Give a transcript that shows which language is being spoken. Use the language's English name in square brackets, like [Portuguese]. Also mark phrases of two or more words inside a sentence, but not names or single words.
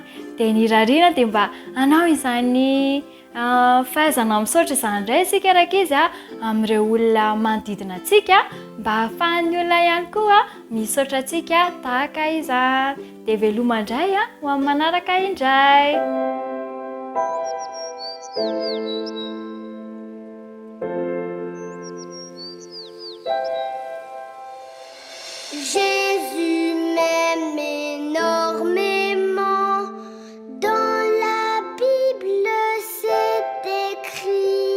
[Malagasy] Dia ny rariana dia mba anao izany fahaizana misaotra izany indray isika rakizy a amin'ireo olona manodidina antsika mba ahafahan'ny olona ihany koa misaotra antsika tahaka izany. Dia veloma indray ho amin'ny manaraka indray. [French] Jésus m'aime énormément. Dans la Bible, c'est écrit.